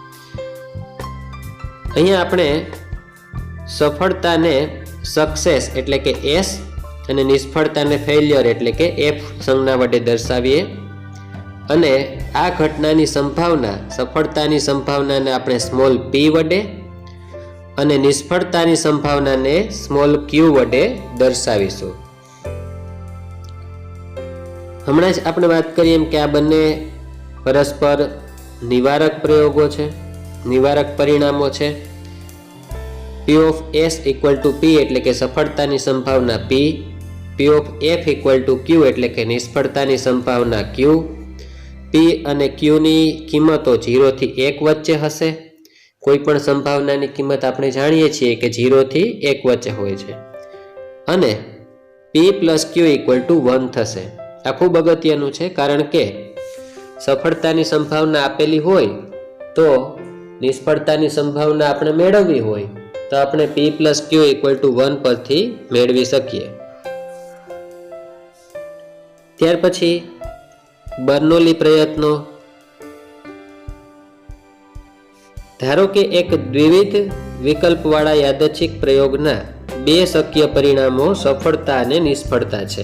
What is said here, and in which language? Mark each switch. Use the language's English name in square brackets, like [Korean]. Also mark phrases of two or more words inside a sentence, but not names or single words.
[Gujarati] અહીંયા આપણે સફળતાને સક્સેસ એટલે કે એસ અને નિષ્ફળતાને ફેલિયર એટલે કે એફ સંજ્ઞા વડે દર્શાવીએ, અને આ ઘટનાની સંભાવના, સફળતાની સંભાવનાને આપણે સ્મોલ p વડે અને નિષ્ફળતાની સંભાવનાને સ્મોલ q વડે દર્શાવીશું. હમણાં જ આપણે વાત કરી એમ કે આ બંને પરસ્પર નિવારક પ્રયોગો છે, નિવારક પરિણામો છે. [English] p of s equal to p [Gujarati] એટલે કે સફળતાની સંભાવના p, [English] p of f equal to q [Gujarati] એટલે કે નિષ્ફળતાની સંભાવના q. p અને q ની કિંમતો 0 થી 1 વચ્ચે હશે. કોઈ પણ સંભાવનાની કિંમત આપણે જાણીએ છીએ કે 0 થી 1 વચ્ચે હોય છે, અને [English] p plus q equal to 1 [Gujarati] થશે. આ ખૂબ અગત્યનું છે, કારણ કે સફળતાની સંભાવના આપેલી હોય તો નિષ્ફળતાની સંભાવના આપણે મેળવવી હોય તો આપણે [English] p plus q equal to 1 [Gujarati] પરથી મેળવી શકીએ. ત્યાર પછી બર્નોલી પ્રયત્નો. ધારો કે એક દ્વિવિધ વિકલ્પવાળા યાદચ્છિક પ્રયોગના બે શક્ય પરિણામો સફળતા અને નિષ્ફળતા છે.